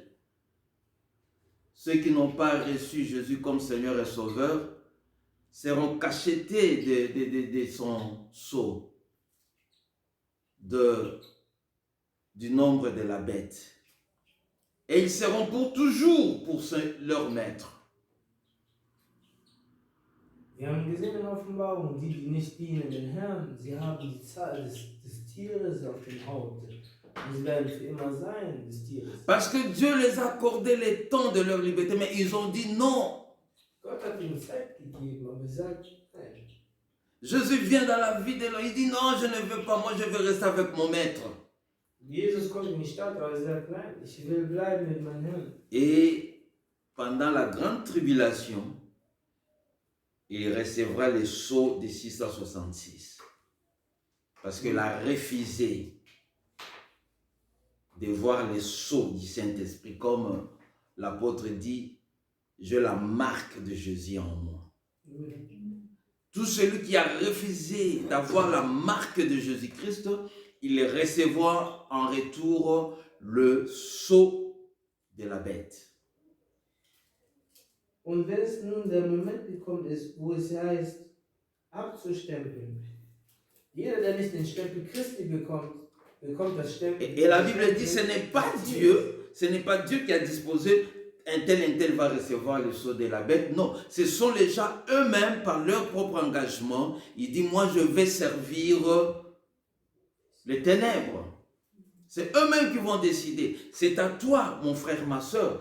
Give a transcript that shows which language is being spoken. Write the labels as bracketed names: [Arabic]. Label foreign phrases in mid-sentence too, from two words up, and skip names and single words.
[French] Ceux qui n'ont pas reçu Jésus comme Seigneur et Sauveur seront cachetés de son sceau, du nombre de la bête. Et ils seront pour toujours pour leur maître. [German] Wir haben gesehen in Offenbarung, die nicht dienen den Herrn, sie haben die Zahl des Tieres auf dem Haupt. Und sie werden für immer sein, des Tieres. [French] Parce que Dieu les a accordé le temps de leur liberté, mais ils ont dit non. [German] Gott hat ihnen Zeit gegeben, aber er sagt, nein. [French] Jésus vient dans la vie de l'homme, il dit non, je ne veux pas, moi je veux rester avec mon maître. [German] Jesus kommt in die Stadt, aber er sagt, nein, ich will bleiben mit meinem Herrn. [French] Et pendant la grande tribulation, il recevra le sceau de 666. Parce qu'il a refusé de voir le sceau du Saint-Esprit. Comme l'apôtre dit, j'ai la marque de Jésus en moi. Tout celui qui a refusé d'avoir la marque de Jésus-Christ, il recevra en retour le sceau de la bête. [German] Und wenn es nun der Moment gekommen ist, wo es heißt, abzustempeln, jeder, der nicht den Stempel Christi bekommt, bekommt das Stempel. [French] Et la Bible dit, ce n'est pas Dieu qui a disposé un tel va recevoir le sceau de la bête. Non, ce sont les gens eux-mêmes, par leur propre engagement. Ils disent, moi je vais servir les ténèbres. C'est eux-mêmes qui vont décider. C'est à toi, mon frère, ma soeur.